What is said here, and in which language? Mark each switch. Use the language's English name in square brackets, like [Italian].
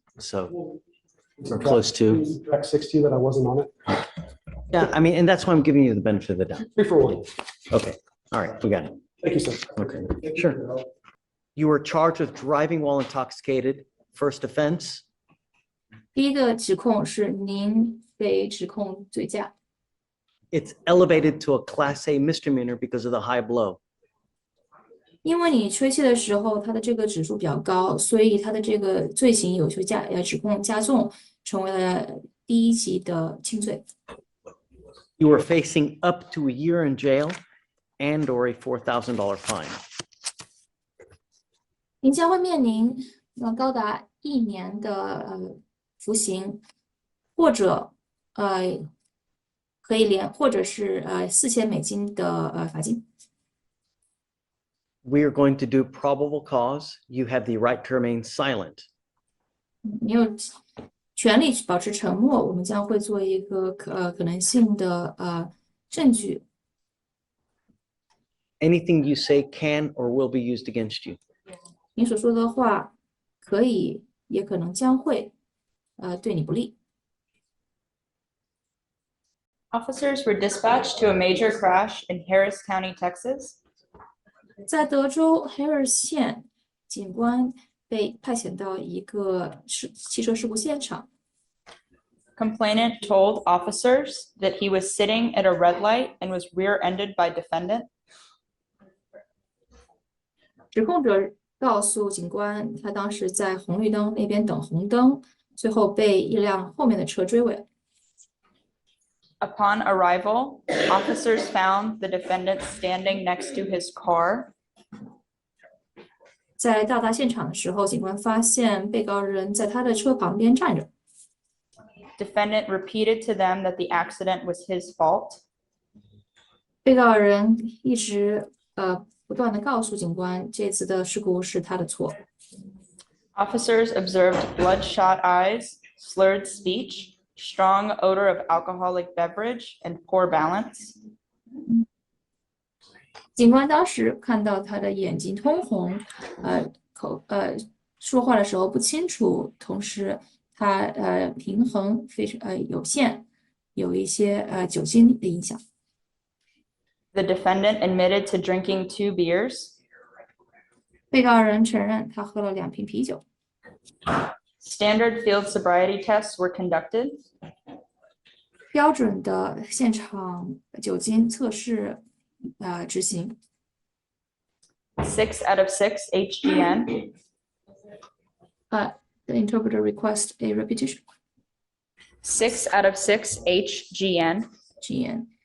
[English] So we're close to. Track 60 that I wasn't on it. Yeah, I mean, and that's why I'm giving you the benefit of the doubt. 3 for 1. Okay, all right, we got it. Thank you, sir. Okay, sure. You were charged with driving while intoxicated, first offense. [Chinese] 第一个指控是您被指控醉驾， [English] It's elevated to a Class A misdemeanor because of the high blow. [Chinese] 因为你吹气的时候，它的这个指数比较高，所以它的这个罪行有些指控加重，成为了第一级的轻罪。 [English] You were facing up to a year in jail and or a $4,000 fine. [Chinese] 您将会面临高达1年的服刑，或者可以或者是$4000的罚金。 [English] We are going to do probable cause. You have the right to remain silent. [Chinese] 你有权利保持沉默，我们将会做一个可能性的证据。 [English] Anything you say can or will be used against you. [Chinese] 你所说的话可以，也可能将会对你不利。 [English] Officers were dispatched to a major crash in Harris County, Texas. [Chinese] 在德州 Harris 县，警官被派遣到一个汽车事故现场。 [English] Complainant told officers that he was sitting at a red light and was rear-ended by defendant. [Chinese] 指控者告诉警官，他当时在红绿灯那边等红灯，最后被一辆后面的车追尾。 [English] Upon arrival, officers found the defendant standing next to his car. [Chinese] 在到达现场的时候，警官发现被告人在他的车旁边站着。 [English] Defendant repeated to them that the accident was his fault. [Chinese] 被告人一直不断的告诉警官，这次的事故是他的错。 [English] Officers observed bloodshot eyes, slurred speech, strong odor of alcoholic beverage, and poor balance. [Chinese] 警官当时看到他的眼睛通红，说话的时候不清楚，同时他平衡非常有限，有一些酒精的影响。 [English] The defendant admitted to drinking 2 beers. [Chinese] 被告人承认他喝了2瓶啤酒。 [English] Standard field sobriety tests were conducted. [Chinese] 标准的现场酒精测试执行。 [English] 6 out of 6 HGN. The interpreter requests a repetition. 6 out of 6 HGN.